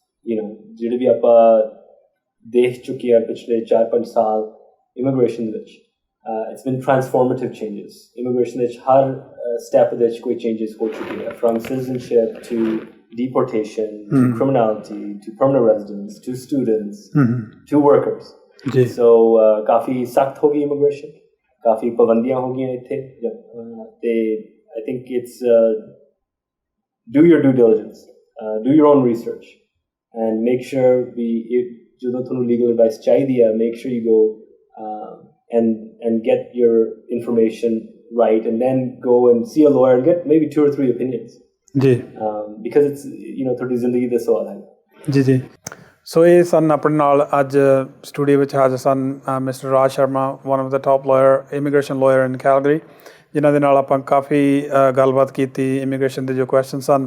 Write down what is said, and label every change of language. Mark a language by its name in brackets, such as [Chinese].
[Punjabi] You know, ਜਿਹੜੇ ਵੀ ਆਪਾਂ ਦੇਖ ਚੁੱਕੇ ਆ ਪਿਛਲੇ 4-5 ਸਾਲ immigration ਵਿੱਚ, [English] it's been transformative changes. [Punjabi] Immigration ਵਿੱਚ ਹਰ step ਵਿੱਚ ਕੋਈ changes ਹੋ ਚੁੱਕੇ ਆ, [English] from citizenship to deportation to criminality to permanent residence to students to workers. So [Punjabi] ਕਾਫੀ ਸਖਤ ਹੋ ਗਈ immigration, ਕਾਫੀ ਪਾਬੰਦੀਆਂ ਹੋ ਗਈਆਂ ਇੱਥੇ ਤੇ [English] I think it's do your due diligence, do your own research and make sure [Punjabi] ਜਦੋਂ ਤੁਹਾਨੂੰ legal advice ਚਾਹੀਦੀ ਹੈ, [English] make sure you go and get your information right, and then go and see a lawyer and get maybe 2 or 3 opinions. Because it's, you know, [Punjabi] ਤੁਹਾਡੀ ਜ਼ਿੰਦਗੀ ਦਾ ਸਵਾਲ ਹੈ। ਜੀ ਸੋ ਇਹ ਸਨ ਆਪਣੇ ਨਾਲ ਅੱਜ ਸਟੂਡੀਓ ਵਿੱਚ ਹਾਜ਼ਰ ਸਨ mister Raj Sharma, [English] one of the top immigration lawyer in Calgary, [Punjabi] ਜਿਨ੍ਹਾਂ ਦੇ ਨਾਲ ਆਪਾਂ ਕਾਫੀ ਗੱਲਬਾਤ ਕੀਤੀ ਇਮੀਗ੍ਰੇਸ਼ਨ ਦੇ ਜੋ ਕੁਐਸਚਨ ਸਨ।